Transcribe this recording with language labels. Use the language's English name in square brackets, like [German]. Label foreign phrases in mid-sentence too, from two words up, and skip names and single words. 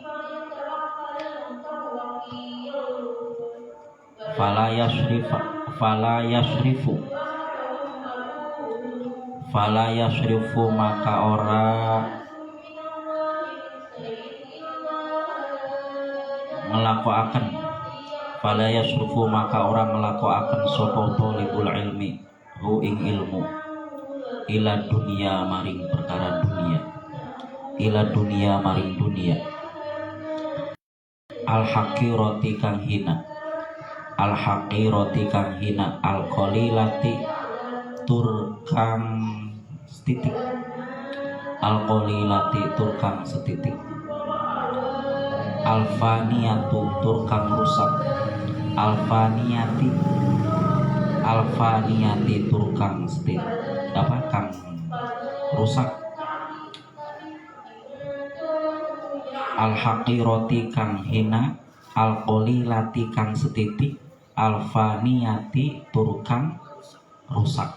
[Arabic] فلا يصرف [Javanese] maka ora ngelakoaken, [Arabic] فلا يصرف [Javanese] maka ora ngelakoaken sapa [Arabic] طالب العلم هو [Javanese] ing ilmu [Arabic] إلى الدنيا [Javanese] maring perkara dunia, [Arabic] إلى الدنيا [Javanese] maring dunia [Arabic] الحقيرة [Javanese] kang hina, [Arabic] الحقيرة [Javanese] kang hina [Arabic] القليلة [Javanese] tur kang setitik, [Arabic] القليلة [Javanese] tur kang setitik, [Arabic] الفانية [Javanese] tur kang rusak, [Arabic] الفانية، الفانية [Javanese] tur kang setitik apa kang rusak, [Arabic] الحقيرة [Javanese] kang hina [Arabic] القليلة [Javanese] kang setitik [Arabic] الفانية [Javanese] tur kang rusak.